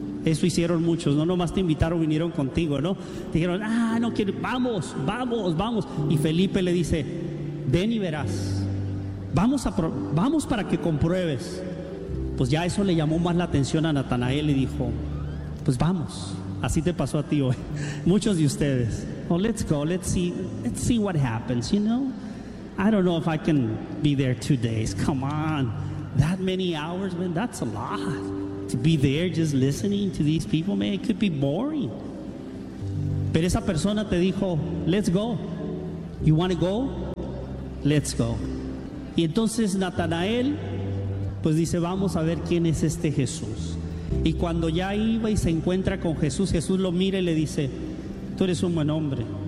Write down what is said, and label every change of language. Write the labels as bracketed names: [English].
[Spanish] Eso hicieron muchos, no nomás te invitaron, vinieron contigo, ¿no? Dijeron, no quiero, vamos. Y Felipe le dice, ven y verás. Vamos para que compruebes. Pues ya eso le llamó más la atención a Natanael y dijo, pues vamos, así te pasó a ti hoy. Muchos de ustedes, [English] oh, let's go, let's see what happens, you know? I don't know if I can be there 2 days, come on. That many hours, man, that's a lot. To be there just listening to these people, man, it could be boring. [Spanish] Pero esa persona te dijo, [English] let's go. You want to go? Let's go. [Spanish] Y entonces Natanael, pues dice, vamos a ver quién es este Jesús. Y cuando ya iba y se encuentra con Jesús, Jesús lo mira y le dice, tú eres un buen hombre.